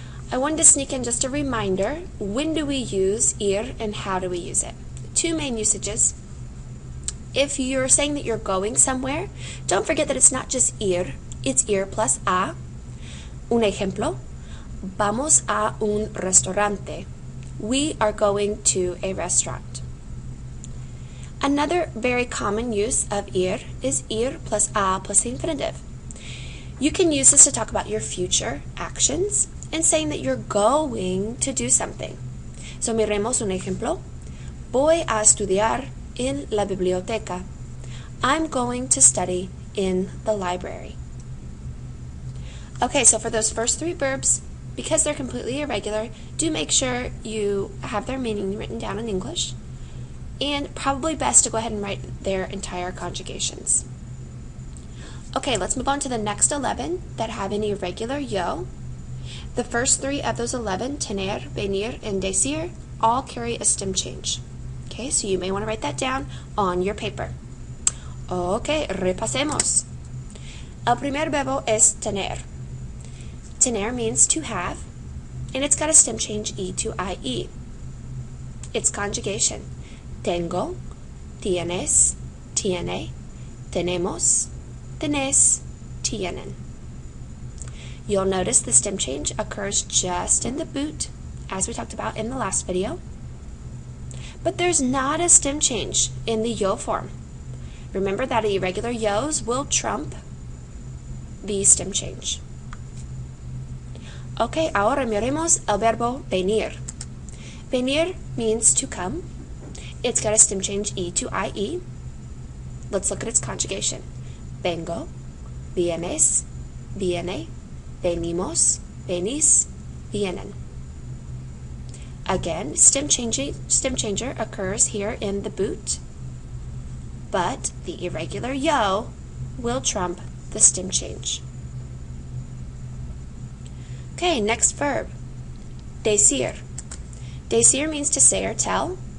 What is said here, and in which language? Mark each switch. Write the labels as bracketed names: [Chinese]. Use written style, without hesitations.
[English] I wanted to sneak in just a reminder, when do we use ir and how do we use it? 2 main usages. If you're saying that you're going somewhere, don't forget that it's not just ir, it's ir plus a. [Spanish] Un ejemplo, vamos a un restaurante. [English] We are going to a restaurant. Another very common use of ir is ir plus a plus the infinitive. You can use this to talk about your future actions and saying that you're going to do something. [Spanish] So miremos un ejemplo. Voy a estudiar en la biblioteca. [English] I'm going to study in the library. Okay, so for those first 3 verbs, because they're completely irregular, do make sure you have their meaning written down in English, and probably best to go ahead and write their entire conjugations. Okay, let's move on to the next 11 that have an irregular yo. The first 3 of those 11, tener, venir, and decir, all carry a stem change. Okay, so you may want to write that down on your paper. [Spanish] Okay, repasemos. El primer verbo es tener. [English] Tener means to have, and it's got a stem change e to ie. Its conjugation, [Spanish] tengo, tienes, tiene, tenemos, tenés, tienen. [English] You'll notice the stem change occurs just in the boot, as we talked about in the last video. But there's not a stem change in the yo form. Remember that irregular yos will trump the stem change. Okay, ahora miremos el verbo venir. Venir means to come. It's got a stem change E to IE. Let's look at its conjugation. [Spanish] Vengo, vienes, viene, venimos, venís, vienen. [English] Again, stem changer occurs here in the boot, but the irregular yo will trump the stem change. Okay, next verb, decir. Decir means to say or tell.